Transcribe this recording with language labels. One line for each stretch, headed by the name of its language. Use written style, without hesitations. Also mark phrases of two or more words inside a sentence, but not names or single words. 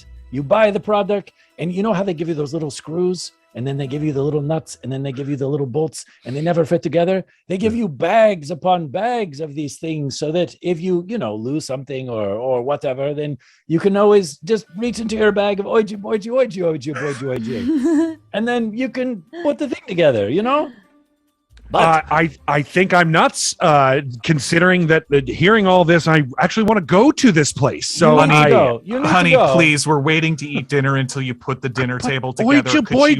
English: You buy the product, and you know how they give you those little screws, and then they give you the little nuts, and then they give you the little bolts, and they never fit together. They give you bags upon bags of these things, so that if you lose something or whatever, then you can always just reach into your bag of oiji boiji oiji oiji boiji oiji, and then you can put the thing together. But I think I'm nuts. Considering that hearing all this, I actually want to go to this place. So You need to go. You need to Honey, go. please, we're waiting to eat dinner until you put the dinner table together. Oija, Could boija,